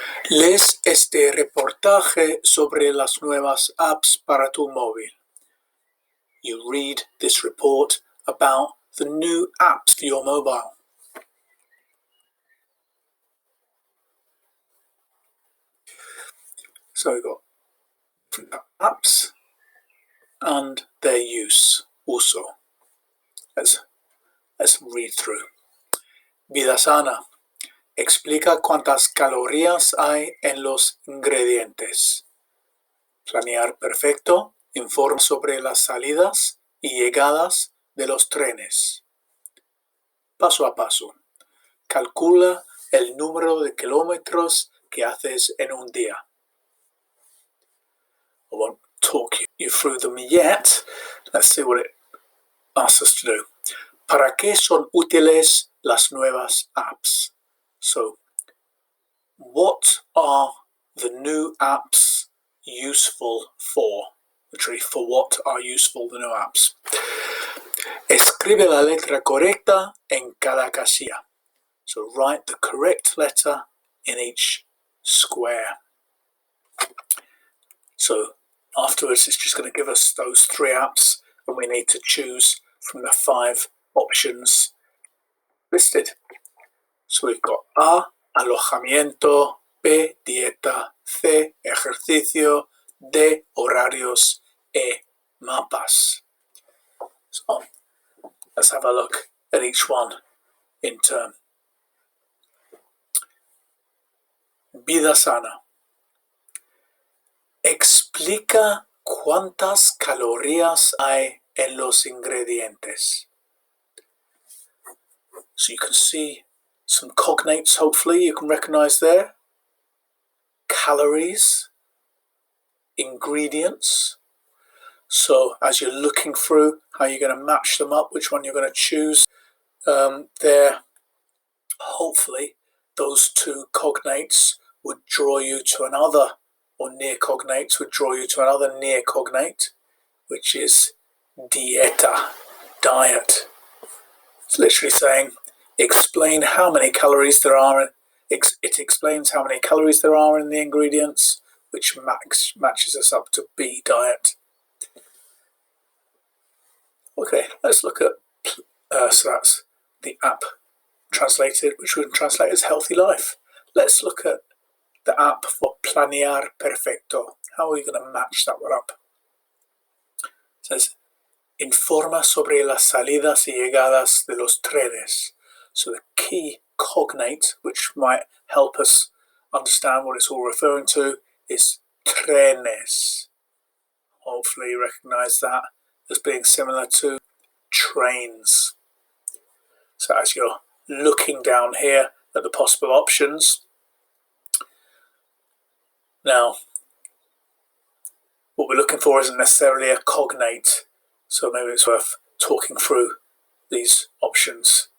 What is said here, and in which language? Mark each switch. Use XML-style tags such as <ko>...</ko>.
<es>Lees este reportaje sobre las nuevas apps para tu móvil.</es> <en>You read this report about the new apps for your mobile. So we've got apps and their use also. Let's read through.</en> <es>Vida sana. Explica cuántas calorías hay en los ingredientes. Planear perfecto. Informa sobre las salidas y llegadas de los trenes. Paso a paso. Calcula el número de kilómetros que haces en un día.</es> <en>I won't talk you through them yet. Let's see what it asks us to do.</en> <es>¿Para qué son útiles las nuevas apps?</es> <en>So, what are the new apps useful for? Literally, for what are useful the new apps?</en> <es>Escribe la letra correcta en cada casilla.</es> <en>So write the correct letter in each square. So afterwards it's just going to give us those 3 apps and we need to choose from the 5 options listed. So we've got A, alojamiento, B, dieta, C, ejercicio, D, horarios, E, mapas. So let's have a look at each one in turn.</en> <es>Vida sana. Explica cuántas calorías hay en los ingredientes.</es> <en>So you can see some cognates, hopefully you can recognize there. Calories, ingredients. So as you're looking through how you're going to match them up, which one you're going to choose, there, hopefully those 2 cognates would draw you to another, or near cognates would draw you to another near cognate, which is dieta, diet. It's literally saying, explain how many calories there are. It explains how many calories there are in the ingredients, which matches us up to B, diet. Okay, let's look at, so that's the app translated, which we can translate as healthy life. Let's look at the app for planear perfecto. How are we going to match that one up? It says,</en> <es>informa sobre las salidas y llegadas de los trenes.</es> <en>So the key cognate, which might help us understand what it's all referring to, is trenes. Hopefully you recognize that as being similar to trains. So as you're looking down here at the possible options, now what we're looking for isn't necessarily a cognate, so maybe it's worth talking through these options.</en>